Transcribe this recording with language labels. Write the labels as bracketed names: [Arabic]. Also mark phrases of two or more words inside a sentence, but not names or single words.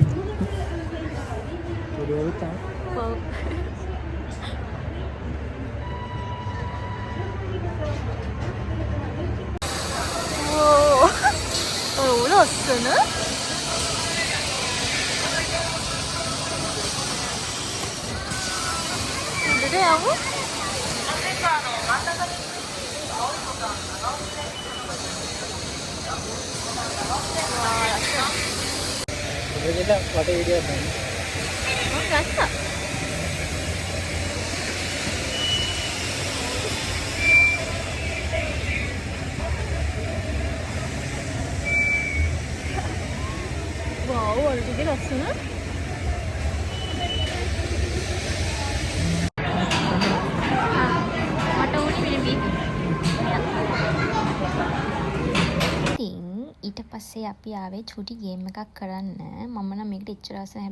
[Sinhala] ස්ටුඩියෝ එක තමයි. ඔව්. ඕ. ලස්සන. උඩට යමු. [Indonesian] Kita pakai video apa? Oh, rasa. Wow, ada juga rasanya. [Sinhala] ඊට පස්සේ අපි ආවේ චුටි ගේම් එකක් කරන්න. මම නම් මේකට ඉච්චර ආස නැහැ.